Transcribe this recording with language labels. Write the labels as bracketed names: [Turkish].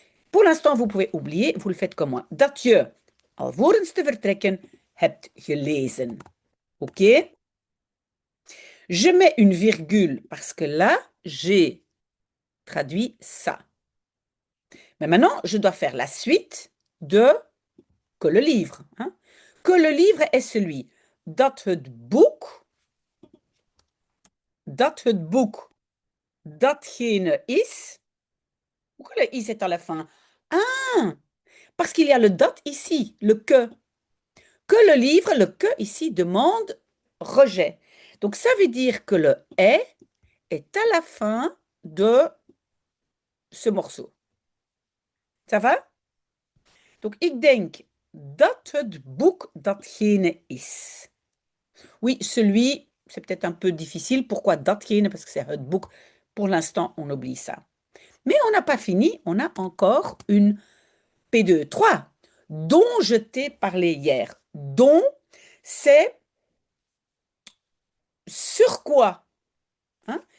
[French] Pour l'instant, vous pouvez oublier, vous le faites comme moi. [Dutch] Dat je, alvorens te vertrekken, hebt gelezen. [French] OK? Je mets une virgule parce que là, j'ai traduit ça. Mais maintenant, je dois faire la suite de que le livre. Hein? Que le livre est celui. [Dutch] Dat het boek, dat het boek, datgene is. [French] Pourquoi le is est à la fin? Ah, parce qu'il y a le dat ici, le que. Que le livre, le que ici demande rejet. Donc ça veut dire que le est à la fin de ce morceau. Ça va? [Dutch] Donc ik denk dat het boek datgene is. [French] Oui, celui, c'est peut-être un peu difficile. Pourquoi datgene? Parce que c'est [Dutch] het boek. [French] Pour l'instant, on oublie ça. Mais on n'a pas fini. On a encore une P2. 3, dont je t'ai parlé hier. Dont, c'est sur quoi? Hein?